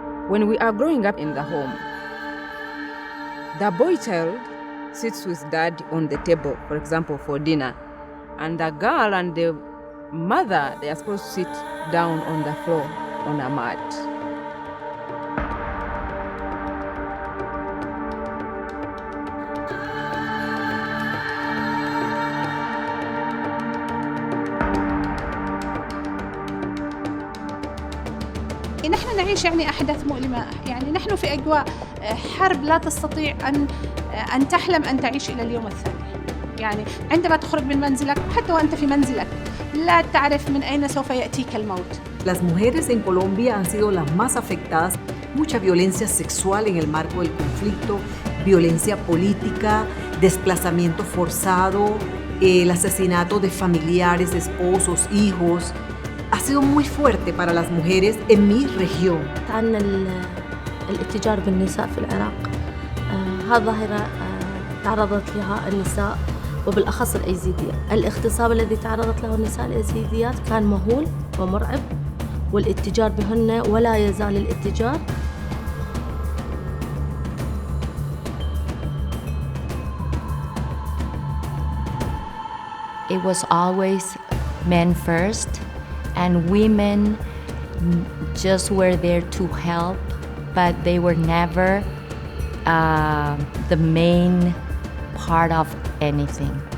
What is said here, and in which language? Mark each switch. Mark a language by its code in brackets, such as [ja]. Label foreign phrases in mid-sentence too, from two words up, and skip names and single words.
[en] When we are growing up in the home, the boy child sits with dad on the table, for example, for dinner. And the girl and the mother, they are supposed to sit down on the floor on a mat. [ar] نحن نعيش أحداث مؤلمة، نحن في أجواء حرب لا تستطيع أن تحلم أن تعيش إلى اليوم الثاني. عندما تخرج من منزلك حتى وأنت في منزلك لا تعرف من أين سوف يأتيك الموت. [es] Las mujeres en Colombia han sido las más afectadas. Mucha violencia sexual en el marco del conflicto, violencia política, desplazamiento forzado, el asesinato de familiares, esposos, hijos. Ha sido muy fuerte para las mujeres en mi región. [ar] عن الاتجار بالنساء في العراق، هذه ظاهرة تعرضت لها النساء وبالأخص الأيزيدية. الاغتصاب الذي تعرضت له النساء الأيزيديات كان مهول ومرعب، والاتجار بهن ولا يزال الاتجار. [en] It was always men first, and women just were there to help, but they were never the main part of anything.